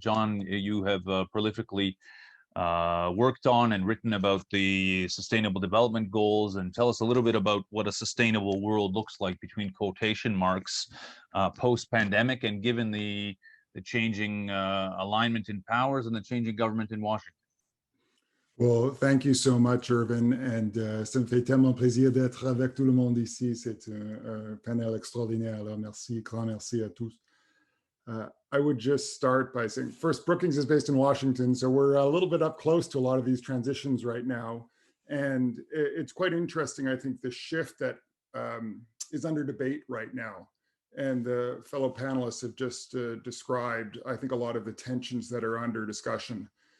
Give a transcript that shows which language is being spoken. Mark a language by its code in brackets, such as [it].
[en] John, you have prolifically worked on and written about the Sustainable Development Goals, and tell us a little bit about what a sustainable world looks like, between quotation marks, post-pandemic, and given the changing alignment in powers and the changing government in Washington. Well, thank you so much, Irvin, and [fr] ça me fait tellement plaisir d'être avec tout le monde ici. C'est un panel extraordinaire. Alors, merci, grand merci à tous. [en] I would just start by saying, first, Brookings is based in Washington, so we're a little bit up close to a lot of these transitions right now. And it's quite interesting, I think, the shift that is under debate right now. And the fellow panelists have just described, I think, a lot of the tensions that are under discussion.